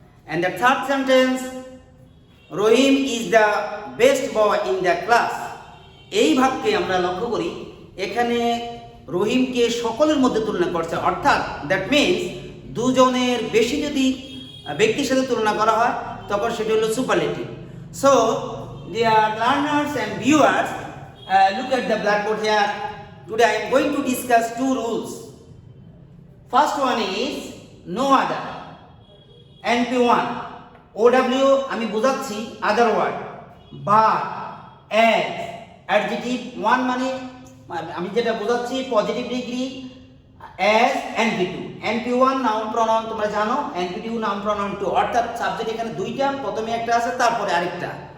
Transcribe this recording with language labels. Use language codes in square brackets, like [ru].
[en] And the third sentence, Rohim is the best boy in the class. [bn] এই ভাবকে আমরা লক্ষ্য করি, এখানে রহিমকে সকলের মধ্যে তুলনা করছে, অর্থাৎ দ্যাট মিনস দুজনের বেশি যদি ব্যক্তির সাথে তুলনা করা হয় তখন সেটা হলো superlative. [en] So dear learners and viewers, look at the blackboard here. Today I am going to discuss two rules. First one is no other. [bn] NP1 OW আমি বোঝাচ্ছি other word, but, as, adjective 1 মানে আমি যেটা বোঝাচ্ছি positive degree, as, NP2 NP1 noun pronoun তোমরা জানো, NP2 noun pronoun 2, অর্থাৎ subject এখানে দুইটা, প্রথমে একটা আছে তারপরে আরেকটা।